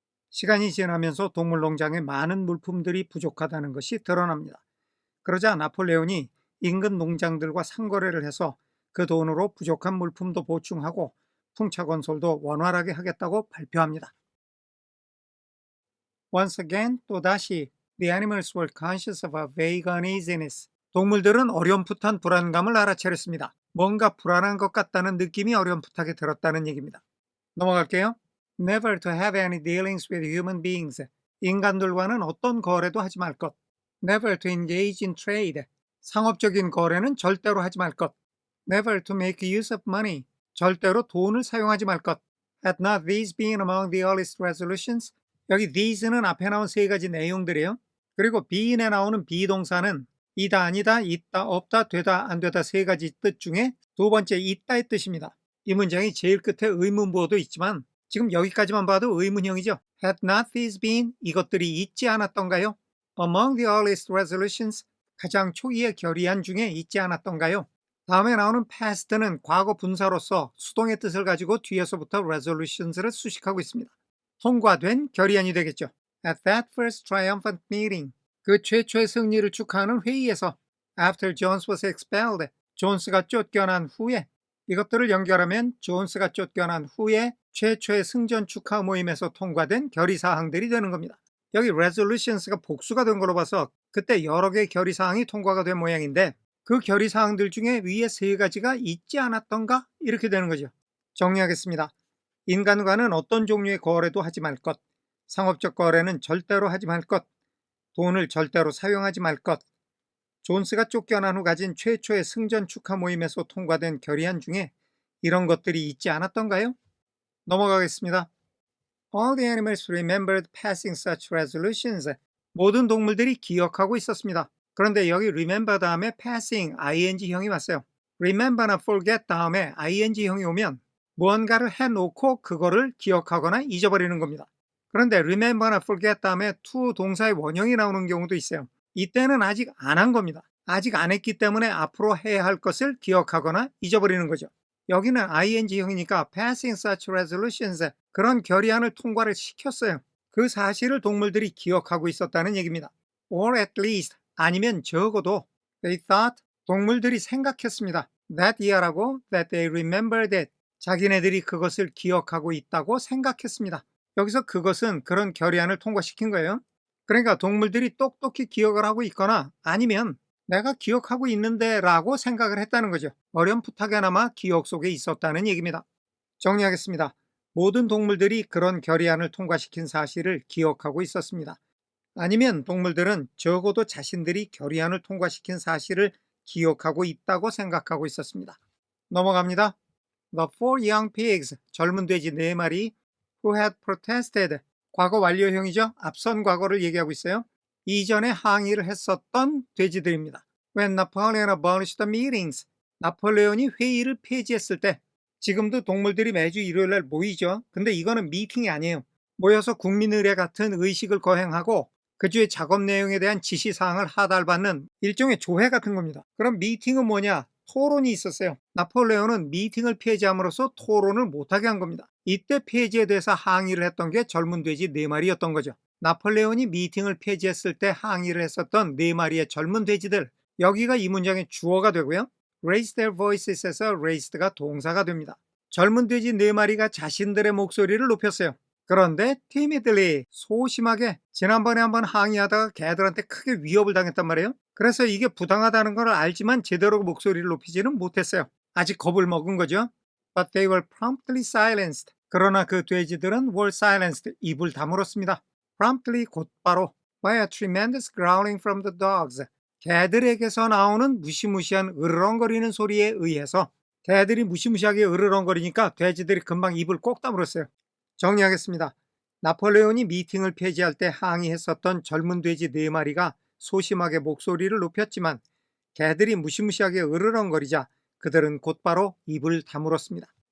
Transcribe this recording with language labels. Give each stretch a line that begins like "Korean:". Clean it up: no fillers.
Korean: 시간이 지나면서 동물농장에 많은 물품들이 부족하다는 것이 드러납니다. 그러자 나폴레온이 인근 농장들과 상거래를 해서 그 돈으로 부족한 물품도 보충하고 풍차 건설도 원활하게 하겠다고 발표합니다.
English: Once again,
Korean: 또다시
English: the animals were conscious of a vague uneasiness.
Korean: 동물들은 어렴풋한 불안감을 알아차렸습니다. 뭔가 불안한 것 같다는 느낌이 어렴풋하게 들었다는 얘기입니다. 넘어갈게요.
English: Never to have any dealings with human beings.
Korean: 인간들과는 어떤 거래도 하지 말 것.
English: Never to engage in trade.
Korean: 상업적인 거래는 절대로 하지 말 것.
English: Never to make use of money.
Korean: 절대로 돈을 사용하지 말 것.
English: Had not these been among the earliest resolutions?
Korean: 여기 these는 앞에 나온 세 가지 내용들이에요. 그리고 be인에 나오는 비동사는 이다, 아니다, 있다, 없다, 되다, 안 되다 세 가지 뜻 중에 두 번째 있다의 뜻입니다. 이 문장이 제일 끝에 의문부호도 있지만 지금 여기까지만 봐도 의문형이죠.
English: Had not these been
Korean: 이것들이 있지 않았던가요?
English: Among the earliest resolutions
Korean: 가장 초기의 결의안 중에 있지 않았던가요? 다음에 나오는 past는 과거 분사로서 수동의 뜻을 가지고 뒤에서부터 resolutions를 수식하고 있습니다. 통과된 결의안이 되겠죠.
English: At that first triumphant meeting
Korean: 그 최초의 승리를 축하하는 회의에서
English: After Jones was expelled
Korean: 존스가 쫓겨난 후에 이것들을 연결하면 존스가 쫓겨난 후에 최초의 승전 축하 모임에서 통과된 결의사항들이 되는 겁니다. 여기 resolutions가 복수가 된 걸로 봐서 그때 여러 개의 결의사항이 통과가 된 모양인데 그 결의사항들 중에 위에 세 가지가 있지 않았던가? 이렇게 되는 거죠. 정리하겠습니다. 인간과는 어떤 종류의 거래도 하지 말 것, 상업적 거래는 절대로 하지 말 것, 돈을 절대로 사용하지 말 것, 존스가 쫓겨난 후 가진 최초의 승전 축하 모임에서 통과된 결의안 중에 이런 것들이 있지 않았던가요? 넘어가겠습니다.
English: All the animals remembered passing such resolutions.
Korean: 모든 동물들이 기억하고 있었습니다. 그런데 여기 remember 다음에 passing, ing형이 왔어요. remember나 forget 다음에 ing형이 오면 무언가를 해놓고 그거를 기억하거나 잊어버리는 겁니다. 그런데 remember나 forget 다음에 to 동사의 원형이 나오는 경우도 있어요. 이때는 아직 안 한 겁니다. 아직 안 했기 때문에 앞으로 해야 할 것을 기억하거나 잊어버리는 거죠. 여기는 ing형이니까
English: passing such resolutions
Korean: 그런 결의안을 통과를 시켰어요. 그 사실을 동물들이 기억하고 있었다는 얘기입니다.
English: Or at least
Korean: 아니면 적어도
English: they thought
Korean: 동물들이 생각했습니다.
English: That year라고 that they remembered it
Korean: 자기네들이 그것을 기억하고 있다고 생각했습니다. 여기서 그것은 그런 결의안을 통과시킨 거예요. 그러니까 동물들이 똑똑히 기억을 하고 있거나 아니면 내가 기억하고 있는데 라고 생각을 했다는 거죠. 어렴풋하게나마 기억 속에 있었다는 얘기입니다. 정리하겠습니다. 모든 동물들이 그런 결의안을 통과시킨 사실을 기억하고 있었습니다. 아니면 동물들은 적어도 자신들이 결의안을 통과시킨 사실을 기억하고 있다고 생각하고 있었습니다. 넘어갑니다.
English: The four young pigs,
Korean: 젊은 돼지 4마리
English: who had protested,
Korean: 과거 완료형이죠. 앞선 과거를 얘기하고 있어요. 이전에 항의를 했었던 돼지들입니다.
English: When Napoleon abolished the meetings,
Korean: 나폴레온이 회의를 폐지했을 때 지금도 동물들이 매주 일요일날 모이죠. 근데 이거는 미팅이 아니에요. 모여서 국민의례 같은 의식을 거행하고 그 주의 작업 내용에 대한 지시사항을 하달받는 일종의 조회 같은 겁니다. 그럼 미팅은 뭐냐? 토론이 있었어요. 나폴레온은 미팅을 폐지함으로써 토론을 못하게 한 겁니다. 이때 폐지에 대해서 항의를 했던 게 젊은 돼지 4마리였던 거죠. 나폴레온이 미팅을 폐지했을 때 항의를 했었던 4마리의 젊은 돼지들, 여기가 이 문장의 주어가 되고요.
English: raise their voices
Korean: 에서 raised가 동사가 됩니다. 젊은 돼지 4마리가 자신들의 목소리를 높였어요. 그런데 timidly, 소심하게 지난번에 한번 항의하다가 개들한테 크게 위협을 당했단 말이에요. 그래서 이게 부당하다는 걸 알지만 제대로 목소리를 높이지는 못했어요. 아직 겁을 먹은 거죠.
English: But they were promptly silenced.
Korean: 그러나 그 돼지들은
English: were silenced,
Korean: 입을 다물었습니다.
English: Promptly,
Korean: 곧바로
English: by a tremendous growling from the dogs.
Korean: 개들에게서 나오는 무시무시한 으르렁거리는 소리에 의해서 개들이 무시무시하게 으르렁거리니까 돼지들이 금방 입을 꼭 다물었어요. 정리하겠습니다. 나폴레온이 미팅을 폐지할 때 항의했었던 젊은 돼지 4마리가 소심하게 목소리를 높였지만 개들이 무시무시하게 으르렁거리자 그들은 곧바로 입을 다물었습니다.